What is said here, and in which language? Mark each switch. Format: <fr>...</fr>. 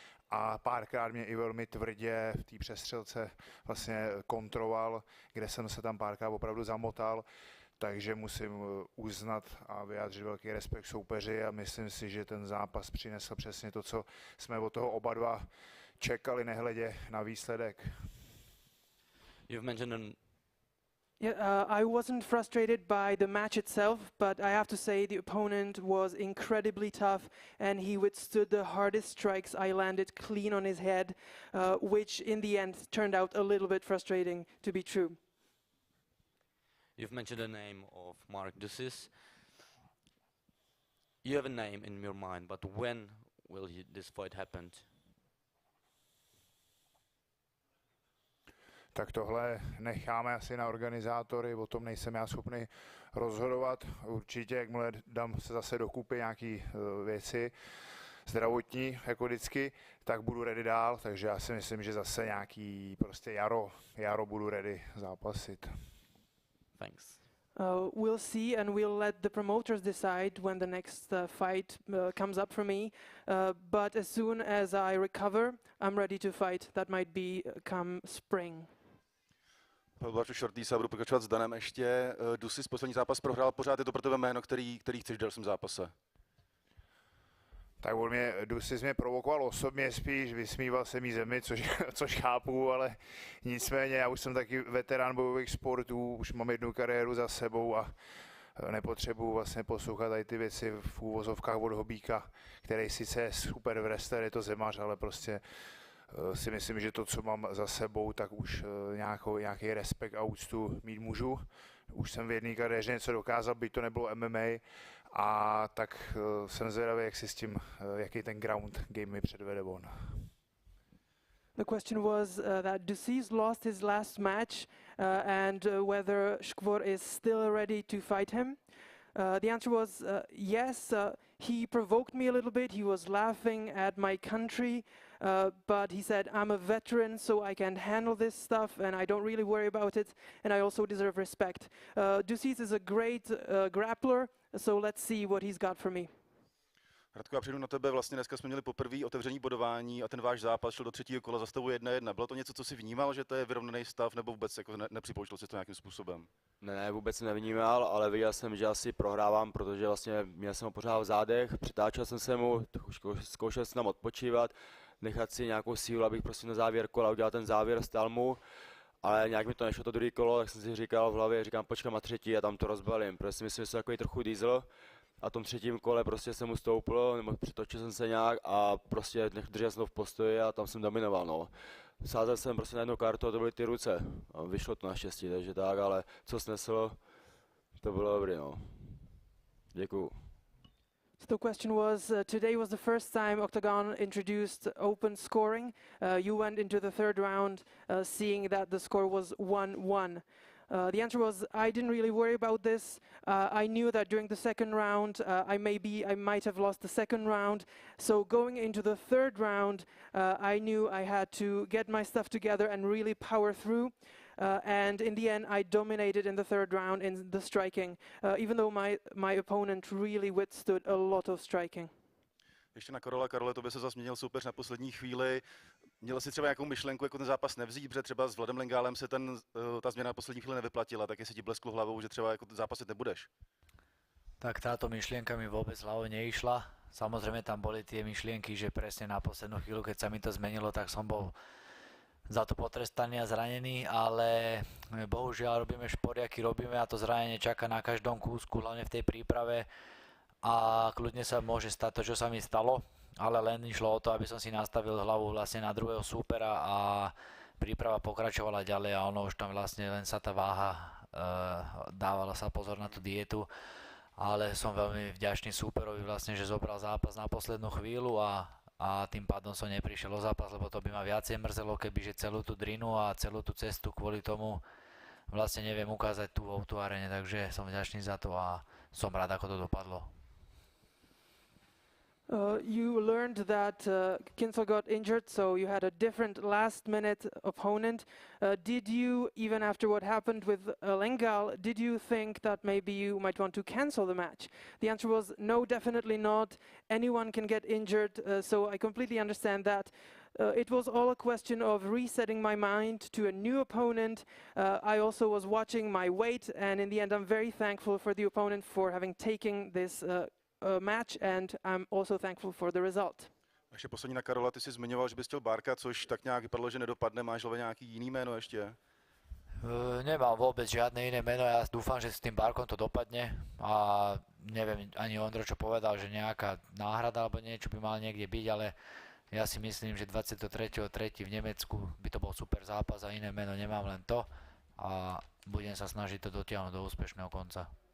<cs>A párkrát mě i velmi tvrdě v té přestřelce vlastně kontroval, kde jsem se tam párkrát opravdu zamotal. Takže musím uznat a vyjádřit velký respekt soupeři a myslím si, že ten zápas přinesl přesně to, co jsme od toho oba dva čekali, nehledě na výsledek.</cs> <en>You've mentioned I wasn't frustrated by the match itself, but I have to say the opponent was incredibly tough and he withstood the hardest strikes I landed clean on his head, which in the end turned out a little bit frustrating to be true. You've mentioned the name of Mark Dusis. You have a name in your mind, but when will this fight happen?</en> <cs>Tak tohle necháme asi na organizátory, o tom nejsem já schopný rozhodovat. Určitě, jakmile dám se zase dokupy nějaký věci, zdravotní, jako vždycky, tak budu ready dál, takže já si myslím, že zase nějaký prostě jaro budu ready zápasit.</cs> <en>Thanks. We'll see, and we'll let the promoters decide when the next fight comes up for me. But as soon as I recover, I'm ready to fight. That might be come spring.</en> <cs>Bartu Shortýsa, budu pokračovat s Danem ještě. Dusis poslední zápas prohrál, pořád je to pro tebe jméno, který chceš v dalším zápase? Tak Dusis mě provokoval osobně spíš, vysmíval se mý zemi, což chápu, ale nicméně já už jsem taky veterán bojových sportů, už mám jednu kariéru za sebou a nepotřebuji vlastně poslouchat tady ty věci v úvozovkách od Hobíka, který sice je super wrestler, je to zemař, ale prostě si myslím, že to, co mám za sebou, tak už nějaký respekt a úctu mít můžu. Už jsem v jedné kariéře něco dokázal, byť to nebylo MMA, a tak jsem zvědavý, jak si s tím, jaký ten ground game mi předvede on.</cs> <en>The question was that Ducis lost his last match and whether Skvor is still ready to fight him. The answer was yes. He provoked me a little bit. He was laughing at my country, but he said, I'm a veteran, so I can handle this stuff, and I don't really worry about it, and I also deserve respect. Ducis is a great grappler, so let's see what he's got for me.</en> <cs>Radko, já přijdu na tebe, vlastně dneska jsme měli poprvé otevření bodování a ten váš zápas šel do třetího kola za stavu 1-1. Bylo to něco, co jsi vnímal, že to je vyrovnaný stav, nebo vůbec jako nepřipouštěl jsi to nějakým způsobem? Ne, vůbec jsem nevnímal, ale viděl jsem, že asi prohrávám, protože vlastně měl jsem ho pořád v zádech, přitáčel jsem se mu, zkoušel jsem tam odpočívat, nechat si nějakou sílu, abych prostě na závěr kola udělal ten závěr, stál mu, ale nějak mi to nešlo to druhé kolo, tak jsem si říkal v hlavě, říkám počkám na třetí a tam to rozbalím, protože si myslím, že jsem takový trochu diesel. A v tom třetím kole prostě jsem mu stoupil, nebo přitočil jsem se nějak a prostě držel jsem to v postoji a tam jsem dominoval, no. Sázel jsem prostě na jednu kartu a to byly ty ruce. A vyšlo to naštěstí, takže tak, ale co sneslo, to bylo dobrý, no. Děkuju.</cs> <en>So the question was, today was the first time Octagon introduced open scoring. You went into the third round seeing that the score was 1-1. The answer was, I didn't really worry about this. I knew that during the second round, I might have lost the second round. So going into the third round, I knew I had to get my stuff together and really power through. And in the end, I dominated in the third round in the striking, even though my opponent really withstood a lot of striking.</en> <cs>Ještě na Karola. Karole, to by se zase změnil soupeř na poslední chvíli. Měl jsi třeba nějakou myšlenku, jako ten zápas nevzít, protože třeba s Vladem Lengálem se ta změna na poslední chvíli nevyplatila, tak jestli ti blesklo hlavou, že třeba jako zápasit nebudeš?</cs> <sk>Tak táto myšlienka mi vôbec hlavou neišla. Samozrejme tam boli tie myšlienky, že presne na poslednú chvíľu, keď sa mi to zmenilo, tak som bol za to potrestaný a zranený, ale bohužiaľ robíme šport, aký robíme a to zranenie čaká na každom kúsku, hlavne v tej príprave. A kľudne sa môže stať to, čo sa mi stalo, ale len išlo o to, aby som si nastavil hlavu vlastne na druhého súpera a príprava pokračovala ďalej a ono už tam vlastne len sa tá váha, dávala sa pozor na tú dietu, ale som veľmi vďačný súperovi vlastne, že zobral zápas na poslednú chvíľu a tým pádom som neprišiel o zápas, lebo to by ma viacej mrzelo, kebyže celú tú drinu a celú tú cestu kvôli tomu vlastne neviem ukázať tu v arene, takže som vďačný za to a som rád, ako to dopadlo.</sk> <en>You learned that Kinsel got injured, so you had a different last-minute opponent. Did you, even after what happened with Lengal, did you think that maybe you might want to cancel the match? The answer was no, definitely not. Anyone can get injured, so I completely understand that. It was all a question of resetting my mind to a new opponent. I also was watching my weight, and in the end I'm very thankful for the opponent for having taken this match, and I'm also thankful for the result.</en> <cs>Ještě poslední na Karola, ty jsi zmiňoval, že bys chtěl Barka, což tak nějak vypadlo, že nedopadne. Máš hlavě nějaký jiný jméno ještě?</cs> <sk>Nemám vôbec žiadne iné meno, ja dúfam, že s tým Barkom to dopadne a neviem ani Ondro, čo povedal, že nejaká náhrada alebo niečo by mal niekde byť, ale ja si myslím, že 23.3. v Nemecku by to bol super zápas a iné meno nemám, len to a budem sa snažiť to dotiahnuť do úspešného konca.</sk>